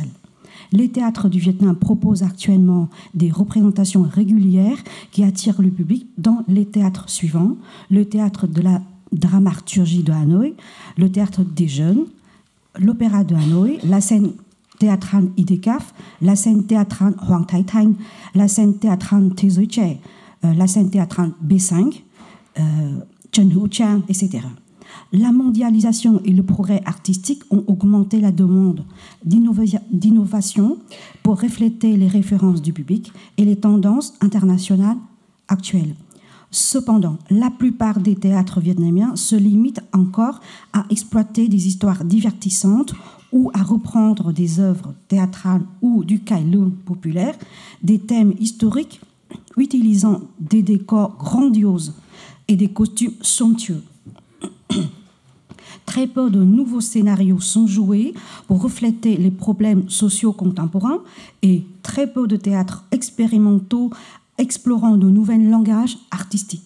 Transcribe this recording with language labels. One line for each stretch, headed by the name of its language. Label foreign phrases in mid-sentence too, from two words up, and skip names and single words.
French: Les théâtres du Vietnam proposent actuellement des représentations régulières qui attirent le public dans les théâtres suivants: le théâtre de la dramaturgie de Hanoï, le théâtre des jeunes, l'opéra de Hanoï, la scène théâtrale IDCAF, la scène théâtrale Hoàng Thái Thanh, la scène théâtrale Thế giới trẻ, la scène théâtrale B5, Trần Hữu Trang, etc. La mondialisation et le progrès artistique ont augmenté la demande d'innovation pour refléter les références du public et les tendances internationales actuelles. Cependant, la plupart des théâtres vietnamiens se limitent encore à exploiter des histoires divertissantes ou à reprendre des œuvres théâtrales ou du
Vietnamese: cải lương
French: populaire, des thèmes historiques utilisant des décors grandioses et des costumes somptueux. Très peu de nouveaux scénarios sont joués pour refléter les problèmes sociaux contemporains et très peu de théâtres expérimentaux explorant de nouveaux langages artistiques.